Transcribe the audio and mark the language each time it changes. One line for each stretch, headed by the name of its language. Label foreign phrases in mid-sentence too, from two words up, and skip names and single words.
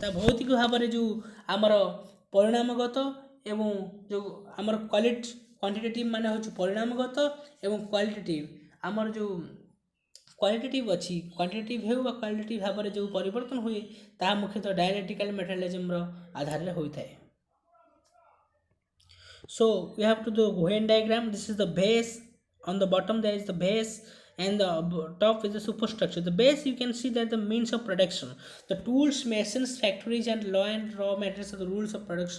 Odia: ତା ଭୌତିକ ଭାବରେ ଯେଉଁ ଆମର ପରିଣାମଗତ ଏବଂ ଯେଉଁ ଆମର କ୍ୱାଣ୍ଟିଟେଟିଭ୍ ମାନେ ହେଉଛି ପରିଣାମଗତ ଏବଂ କ୍ୱାଲିଟେଟିଭ୍ ଆମର ଯେଉଁ କ୍ୱାଲିଟେଟିଭ୍ ଅଛି, କ୍ୱାଣ୍ଟିଟେଟିଭ୍ ହେଉ ବା କ୍ୱାଲିଟେଟିଭ୍ ଭାବରେ ଯେଉଁ ପରିବର୍ତ୍ତନ ହୁଏ ତାହା ମୁଖ୍ୟତଃ
English: dialectical materialism's
Odia: ଆଧାରରେ ହୋଇଥାଏ।
English: So we have to do Venn diagram. This is the base. On the bottom there is the base and the top is the superstructure. The base, you can see that the means of production, the tools, machines, factories and raw materials are the rules of production.